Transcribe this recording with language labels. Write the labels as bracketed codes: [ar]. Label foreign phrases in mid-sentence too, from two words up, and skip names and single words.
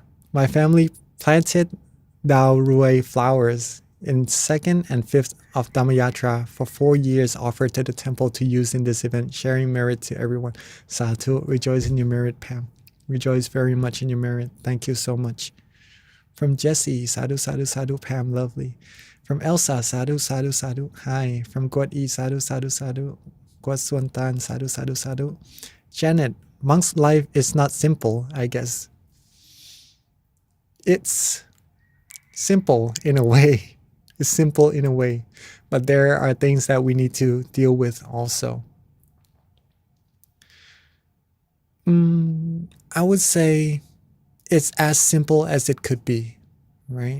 [en] My family planted Dao Rui flowers in 2nd and 5th of Dhammayatra for 4 years, offered to the temple to use in this event, sharing merit to everyone. Sadhu, rejoice in your merit, Pam. Rejoice very much in your merit. Thank you so much. From Jesse, [pi] sadhu, sadhu, sadhu, [en] Pam, lovely. From Elsa, [pi] sadhu, sadhu, sadhu, [en] hi. From God E, [pi] sadhu, sadhu, sadhu. God Swantan, sadhu, sadhu, sadhu. [en] Janet, monk's life is not simple, I guess. It's simple in a way. It's simple in a way. But there are things that we need to deal with also. I would say it's as simple as it could be, right?